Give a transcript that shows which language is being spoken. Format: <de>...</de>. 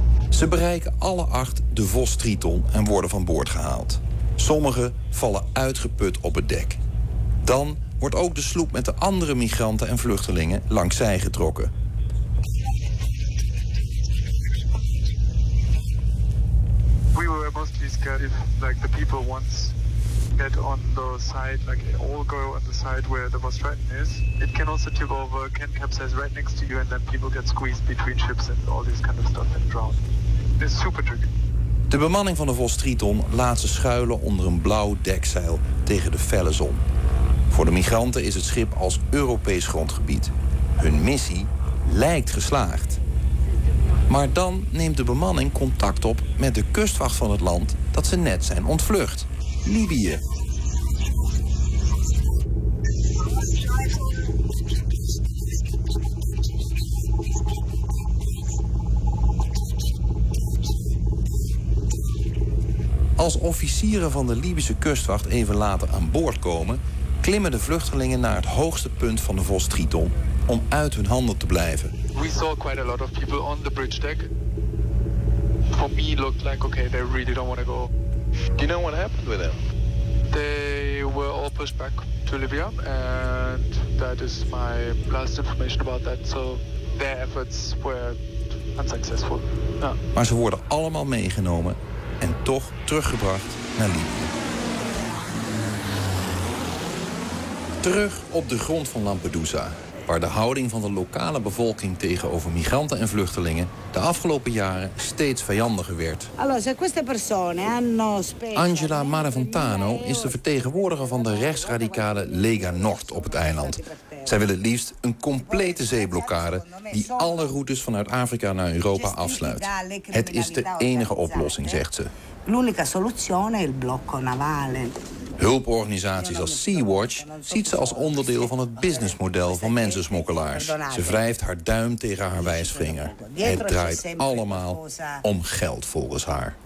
<nl>Ze bereiken alle acht de Vos Triton en worden van boord gehaald. Sommigen vallen uitgeput op het dek. Dan wordt ook de sloep met de andere migranten en vluchtelingen langs zij getrokken.</nl> <en>We were mostly scared if like the people once get on the side, like all go on the side where the most threatened is. It can also tip over, can capsize right next to you and then people get squeezed between ships and all this kind of stuff and drown. It's super tricky.</en> <nl>De bemanning van de Vos Triton laat ze schuilen onder een blauw dekzeil tegen de felle zon. Voor de migranten is het schip als Europees grondgebied. Hun missie lijkt geslaagd. Maar dan neemt de bemanning contact op met de kustwacht van het land dat ze net zijn ontvlucht, Libië. Als officieren van de Libische kustwacht even later aan boord komen, klimmen de vluchtelingen naar het hoogste punt van de Vos Triton om uit hun handen te blijven.</nl> <en>We saw quite a lot of people on the bridge deck. For me looked like okay, they really don't want to go. Do you know what happened with them? They were all pushed back to Libya and that is my last information about that. So their efforts were unsuccessful.</en> <nl>Ja. Maar ze worden allemaal meegenomen en toch teruggebracht naar Libië. Terug op de grond van Lampedusa, waar de houding van de lokale bevolking tegenover migranten en vluchtelingen de afgelopen jaren steeds vijandiger werd. Angela Maraventano is de vertegenwoordiger van de rechtsradicale Lega Nord op het eiland. Zij willen het liefst een complete zeeblokkade die alle routes vanuit Afrika naar Europa afsluit. Het is de enige oplossing, zegt ze.</nl> <it>L'unica soluzione è il blocco navale.</it> <nl>Hulporganisaties als Sea-Watch ziet ze als onderdeel van het businessmodel van mensensmokkelaars. Ze wrijft haar duim tegen haar wijsvinger. Het draait allemaal om geld volgens haar.</nl>